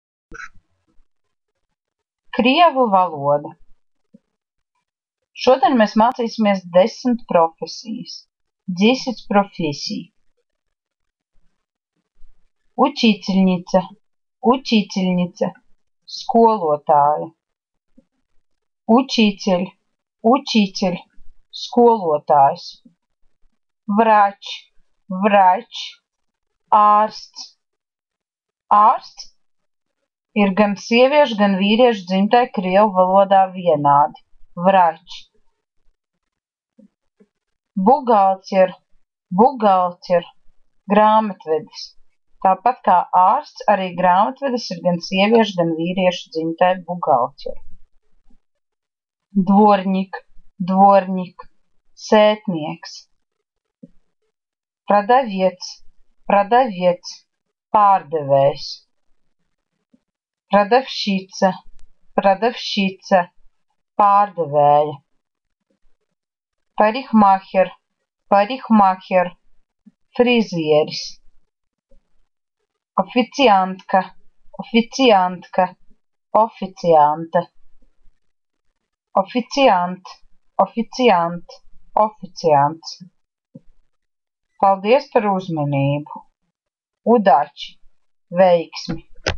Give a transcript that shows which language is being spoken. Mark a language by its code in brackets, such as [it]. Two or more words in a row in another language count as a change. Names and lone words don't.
[lv] Krievu valoda. Šodien mēs mācīsimies 10 profesijas. [ru] 10 профессий. Учительница, учительница, skolotāja. Учитель, учитель, skolotājs. Врач, врач, [lv] ārsts. Ārsts ir gan sieviešu, gan vīriešu dzimtai krievu valodā vienādi. [ru] Врач. Бухгалтер, бухгалтер, grāmatvedis. [lv] Tāpat kā ārsts, arī grāmatvedis ir gan sieviešu, gan vīriešu dzimtai buhalter. [ru] Дворник, дворник, sētnieks. Продавец, продавец, pārdevējs. Продавщица, продавщица, pārdevēja. Парикмахер, парикмахер, frizieris. Официантка, официантка, oficiante. Официант, официант, oficiants. [lv] Paldies par uzmanību. Udači, veiksmi!